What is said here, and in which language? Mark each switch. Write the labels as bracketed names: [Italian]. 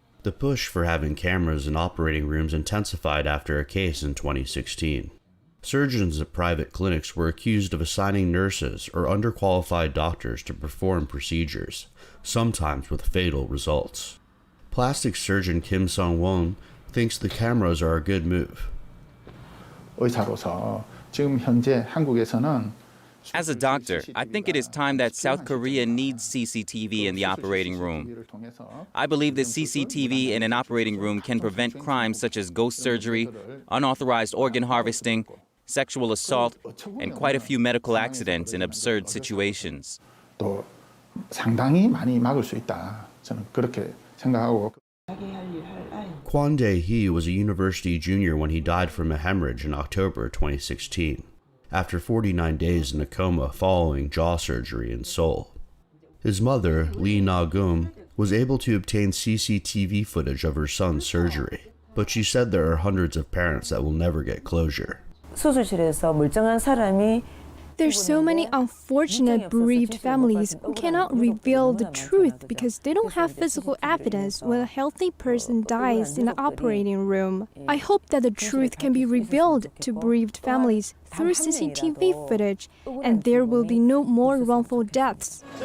[English] The push for having cameras in operating rooms intensified after a case in 2016. Surgeons at private clinics were accused of assigning nurses or underqualified doctors to perform procedures, sometimes with fatal results. Plastic surgeon Kim Sung-won thinks the cameras are a good move. [Korean] 의사로서 지금 현재 한국에서는 [English] As a doctor, I think it is time that South Korea needs CCTV in the operating room. I believe that CCTV in an operating room can prevent crimes such as ghost surgery, unauthorized organ harvesting, sexual assault, and quite a few medical accidents in absurd situations. [Korean] 또 상당히 많이 막을 수 있다. 저는 그렇게 생각하고. [English] Kwon Dae-hee was a university junior when he died from a hemorrhage in October 2016. After 49 days in a coma following jaw surgery in Seoul. His mother, Lee Na-gum, was able to obtain CCTV footage of her son's surgery, but she said there are hundreds of parents that will never get closure. [Korean] 수술실에서 멀쩡한 사람이 [English] There's so many unfortunate bereaved families who cannot reveal the truth because they don't have physical evidence when a healthy person dies in the operating room. I hope that the truth can be revealed to bereaved families through CCTV footage, and there will be no more wrongful deaths.